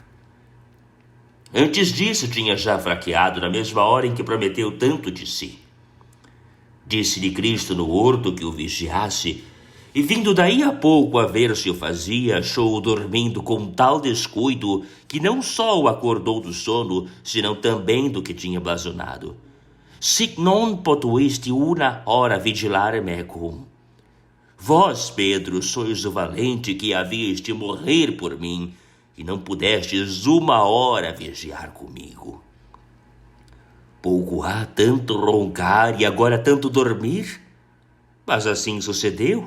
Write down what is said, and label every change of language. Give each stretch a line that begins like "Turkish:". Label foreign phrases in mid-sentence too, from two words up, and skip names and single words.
Portuguese: Antes disso tinha já fraqueado na mesma hora em que prometeu tanto de si. Disse-lhe Cristo no horto que o vigiasse, e vindo daí a pouco a ver se o fazia, achou-o dormindo com tal descuido que não só o acordou do sono, senão também do que tinha blasonado.
Latin: Sic non potuisti una hora vigilare mecum.
Portuguese: Vós, Pedro, sois o valente que havíeis de morrer por mim, e não pudestes uma hora vigiar comigo. Pouco há tanto roncar e agora tanto dormir? Mas assim sucedeu.